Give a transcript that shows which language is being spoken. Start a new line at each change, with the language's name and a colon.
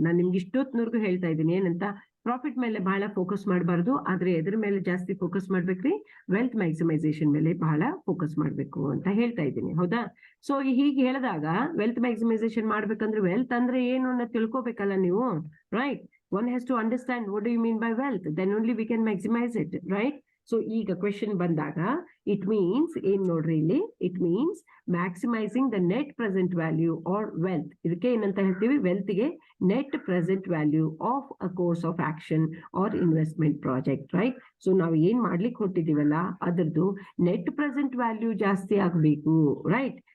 Kannada: ನಾನು ನಿಮ್ಗೆ ಇಷ್ಟೊತ್ತಿನವರೆಗೂ ಹೇಳ್ತಾ ಇದ್ದೀನಿ ಏನಂತ, ಪ್ರಾಫಿಟ್ ಮೇಲೆ ಬಹಳ ಫೋಕಸ್ ಮಾಡಬಾರ್ದು, ಆದ್ರೆ ಎದ್ರ ಮೇಲೆ ಜಾಸ್ತಿ ಫೋಕಸ್ ಮಾಡ್ಬೇಕ್ರಿ? ವೆಲ್ತ್ ಮ್ಯಾಕ್ಸಿಮೈಸೇಷನ್ ಮೇಲೆ ಬಹಳ ಫೋಕಸ್ ಮಾಡ್ಬೇಕು ಅಂತ ಹೇಳ್ತಾ ಇದ್ದೀನಿ, ಹೌದಾ? ಸೊ ಹೀಗೆ ಹೇಳಿದಾಗ ವೆಲ್ತ್ ಮ್ಯಾಕ್ಸಿಮೈಸೇಷನ್ ಮಾಡ್ಬೇಕಂದ್ರೆ ವೆಲ್ತ್ ಅಂದ್ರೆ ಏನು ಅನ್ನೋದು ತಿಳ್ಕೊಬೇಕಲ್ಲ ನೀವು, right?
English: One has to understand what do you mean by wealth, then only we can maximize it, right? So
Kannada: ಈಗ ಕ್ವೆಶನ್ ಬಂದಾಗ
English: it means
Kannada: ಏನ್ ನೋಡ್ರಿ ಇಲ್ಲಿ,
English: It means maximising the net present value or wealth.
Kannada: ಇದಕ್ಕೆ ಏನಂತ ಹೇಳ್ತೀವಿ?
English: Wealth ಗೆ net present value of a course of action or investment project, right?
Kannada: So ನಾವು ಏನ್ ಮಾಡ್ಲಿಕ್ಕೆ ಹೊಟ್ಟಿದೀವಲ್ಲ ಅದ್ರದ್ದು ನೆಟ್ ಪ್ರೆಸೆಂಟ್ ವ್ಯಾಲ್ಯೂ ಜಾಸ್ತಿ ಆಗ್ಬೇಕು, ರೈಟ್?